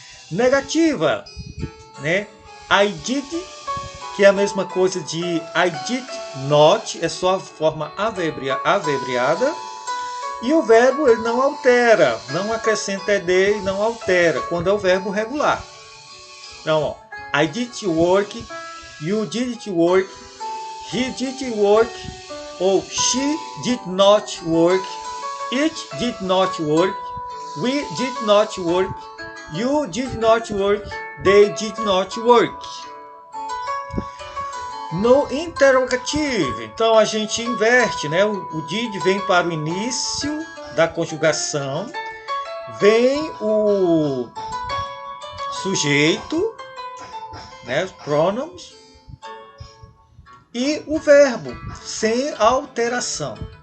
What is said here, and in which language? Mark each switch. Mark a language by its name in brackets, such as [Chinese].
[Portuguese] Negativa, né? I did, que é a mesma coisa de I did not, é só a forma abreviada. E o verbo ele não altera, não acrescenta ed e não altera, quando é o verbo regular. [English] Então, ó, I did work, you did work, he did work, ou she did not work, it did not work, we did not work, you did not work, they did not work. [Portuguese] No interrogativo, então a gente inverte, né? O did vem para o início da conjugação, vem o sujeito, né? Os pronomes, e o verbo, sem alteração.